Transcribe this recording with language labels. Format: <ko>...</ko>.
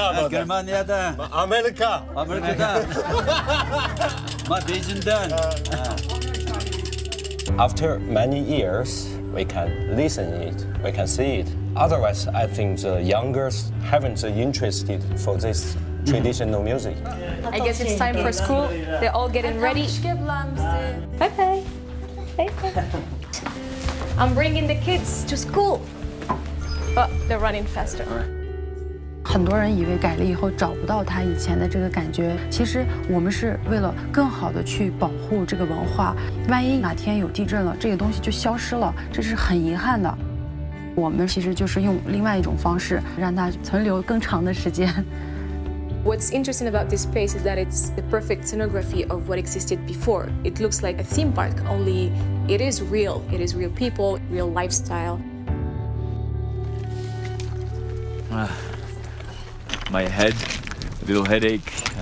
<tr>Germanya'da, Amerika'da, Beijing'den.</tr> <en>After many years, we can listen it, we can see it. Otherwise, I think the youngers haven't interested for this traditional music. I guess it's time for school. They're all getting ready. Bye-bye. Bye-bye. I'm bringing the kids to school. But they're running faster.</en> <zh>很多人以为改了以后找不到他以前的这个感觉，其实我们是为了更好的去保护这个文化。万一哪天有地震了，这个东西就消失了，这是很遗憾的。我们其实就是用另外一种方式让它存留更长的时间。</zh> <en>What's interesting about this space is that it's the perfect scenography of what existed before. It looks like a theme park, only it is real. It is real people, real lifestyle. My head, a little headache.</en>